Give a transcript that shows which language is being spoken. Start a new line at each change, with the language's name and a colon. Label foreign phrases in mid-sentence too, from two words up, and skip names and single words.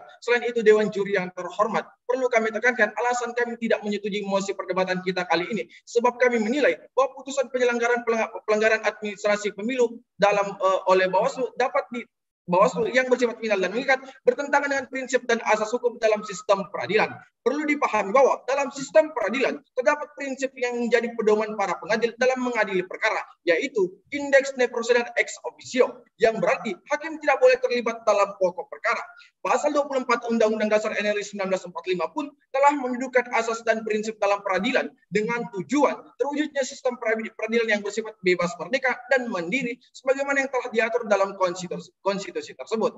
Indonesian: Selain itu Dewan Juri yang terhormat, perlu kami tekankan alasan kami tidak menyetujui mosi perdebatan kita kali ini sebab kami menilai bahwa putusan pelanggaran administrasi pemilu oleh Bawaslu Bawaslu yang bersifat final dan mengikat bertentangan dengan prinsip dan asas hukum dalam sistem peradilan. Perlu dipahami bahwa dalam sistem peradilan terdapat prinsip yang menjadi pedoman para pengadil dalam mengadili perkara, yaitu
Latin: indeks ne procedere ex officio,
Indonesian: yang berarti hakim tidak boleh terlibat dalam pokok perkara. Pasal 24 Undang-Undang Dasar NRI 1945 pun telah mendudukan asas dan prinsip dalam peradilan dengan tujuan terwujudnya sistem peradilan yang bersifat bebas, merdeka, dan mandiri sebagaimana yang telah diatur dalam konstitusi tersebut.